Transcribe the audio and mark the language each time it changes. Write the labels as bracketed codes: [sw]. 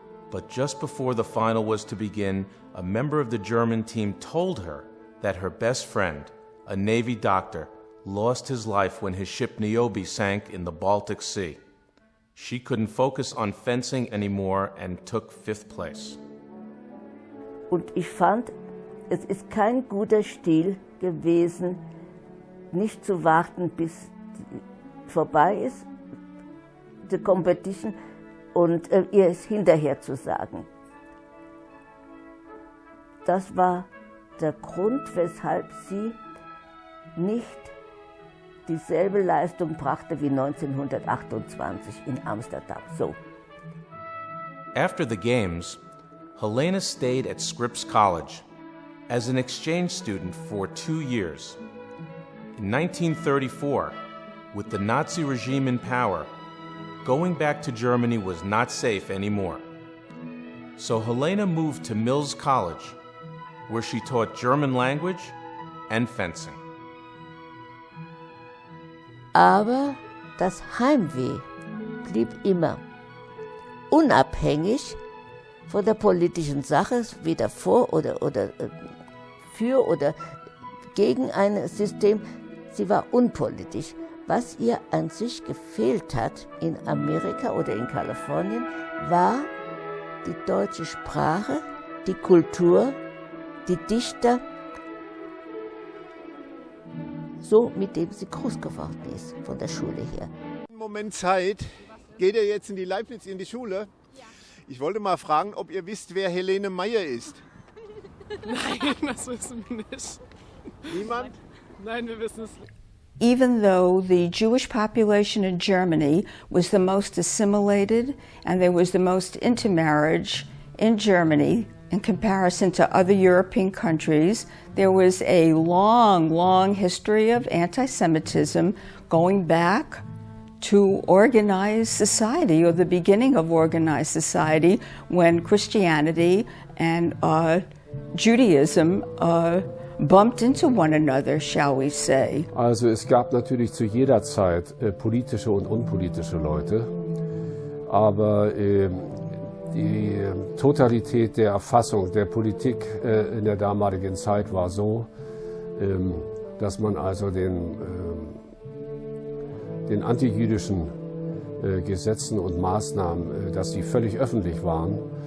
[en] But just before the final was to begin, a member of the German team told her that her best friend, a Navy doctor, lost his life when his ship Niobe sank in the Baltic Sea. She couldn't focus on fencing anymore and took 5th place. [de] Und ich fand, es ist kein guter Stil gewesen, nicht zu warten, bis vorbei ist, die Competition, und ihr es hinterher zu sagen. Das war der Grund, weshalb sie nicht dieselbe Leistung brachte wie 1928 in Amsterdam. So. [en] After the Games, Helene stayed at Scripps College as an exchange student for 2 years. In 1934, with the Nazi regime in power, going back to Germany was not safe anymore. So Helene moved to Mills College, where she taught German language and fencing. [de] Aber das Heimweh blieb immer, unabhängig von der politischen Sache, weder vor oder für oder gegen ein System. Sie war unpolitisch. Was ihr an sich gefehlt hat in Amerika oder in Kalifornien, war die deutsche Sprache, die Kultur, die Dichter, so mit dem sie groß geworden ist, von der Schule her. Moment Zeit. Geht ihr jetzt in die Leibniz in die Schule? Ja. Ich wollte mal fragen, ob ihr wisst, wer Helene Mayer ist. Nein, das wissen wir nicht. Niemand? Nein, wir wissen es nicht. [en] Even though the Jewish population in Germany was the most assimilated and there was the most intermarriage in Germany in comparison to other European countries, there was a long, long history of anti-Semitism going back to organized society, or the beginning of organized society, when Christianity and Judaism bumped into one another, shall we say. [de] Also es gab natürlich zu jeder Zeit politische und unpolitische Leute, aber die Totalität der Erfassung der Politik in der damaligen Zeit war so, dass man also den antijüdischen Gesetzen und Maßnahmen, dass die völlig öffentlich waren.